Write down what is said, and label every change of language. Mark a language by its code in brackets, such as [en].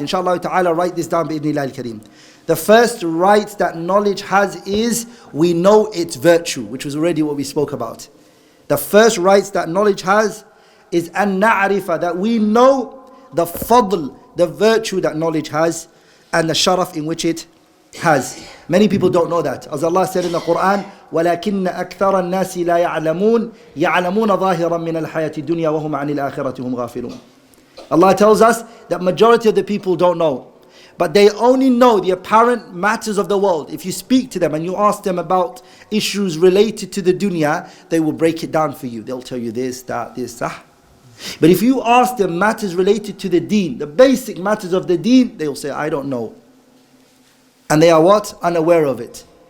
[en] Inshallah ta'ala, write this down bi'idhnillah al-kareem. The first right that knowledge has is we know its virtue, which was already what we spoke about. The first rights that knowledge has is an na'rifa, that we know the fadl, the virtue that knowledge has, and the sharaf in which it has. Many people don't know that. As Allah said in the Quran, [ar] وَلَكِنَّ أَكْثَرَ النَّاسِ لَا يَعْلَمُونَ يَعْلَمُونَ ظَاهِرًا مِنَ الْحَيَاةِ الدُّنْيَا وَهُمْ عَنِ الْآخِرَةِ هُمْ غَافِلُونَ. [en] Allah tells us that majority of the people don't know. But they only know the apparent matters of the world. If you speak to them and you ask them about issues related to the dunya, they will break it down for you. They'll tell you this, that, this, that. But if you ask them matters related to the deen, the basic matters of the deen, they will say, I don't know. And they are what? Unaware of it.